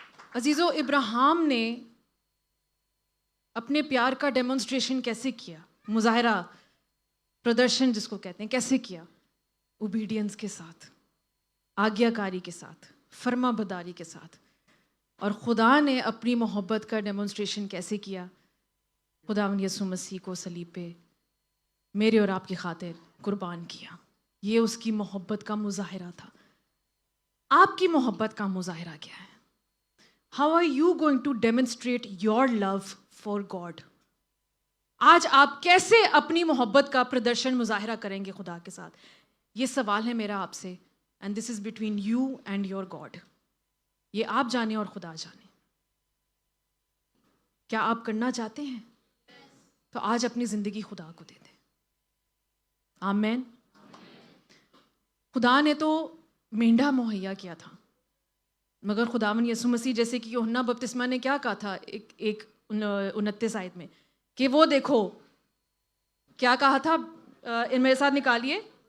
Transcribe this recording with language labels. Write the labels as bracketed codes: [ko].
[ur] عزیزو، ابراہیم نے اپنے پیار کا ڈیمونسٹریشن کیسے کیا؟ مظاہرہ، پردرشن جس کو کہتے ہیں، کیسے کیا؟ اوبیڈینس کے ساتھ، آگیا کاری کے ساتھ، فرما برداری کے ساتھ. اور خدا نے اپنی محبت کا ڈیمونسٹریشن کیسے کیا؟ خداوند یسوع مسیح کو صلیب پہ میرے اور آپ کی خاطر قربان کیا. یہ اس کی محبت کا مظاہرہ تھا. آپ کی محبت کا مظاہرہ کیا ہے؟ [en] How are you going to demonstrate your love for God? [ur] آج آپ کیسے اپنی محبت کا پردرشن مظاہرہ کریں گے خدا کے ساتھ؟ یہ سوال ہے میرا آپ سے. [en] And this is between you and your God. [ur] یہ آپ جانیں اور خدا جانیں. کیا آپ کرنا چاہتے ہیں؟ تو آج اپنی زندگی خدا کو دے دیں. آمین. خدا نے تو مینڈھا مہیا کیا تھا، مگر خداوند یسوع مسیح، جیسے کہ یوحنا بپتسمہ نے کیا کہا تھا 29 آیت میں، کہ وہ دیکھو، کیا کہا تھا؟ ان میرے ساتھ نکالیے.